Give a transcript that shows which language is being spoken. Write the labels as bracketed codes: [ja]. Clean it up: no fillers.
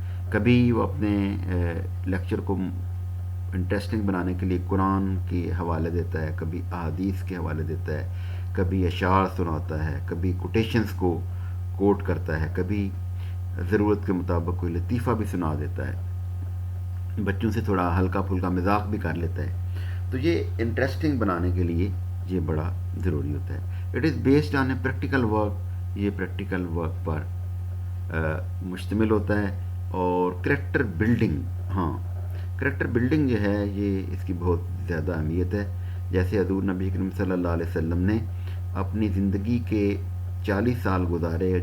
[ur] کبھی وہ اپنے لیکچر کو انٹرسٹنگ بنانے کے لیے قرآن کے حوالے دیتا ہے، کبھی احادیث کے حوالے دیتا ہے، کبھی اشعار سناتا ہے، کبھی کوٹیشنز کو کوٹ کرتا ہے، کبھی ضرورت کے مطابق کوئی لطیفہ بھی سنا دیتا ہے، بچوں سے تھوڑا ہلکا پھلکا مذاق بھی کر لیتا ہے. تو یہ انٹرسٹنگ بنانے کے لیے یہ بڑا ضروری ہوتا ہے. [en] It is based on a practical work. [ur] یہ پریکٹیکل ورک پر مشتمل ہوتا ہے. اور کریکٹر بلڈنگ، ہاں کریکٹر بلڈنگ جو ہے یہ اس کی بہت زیادہ اہمیت ہے. جیسے حضور نبی کریم صلی اللہ علیہ وسلم نے اپنی زندگی کے 40 سال گزارے.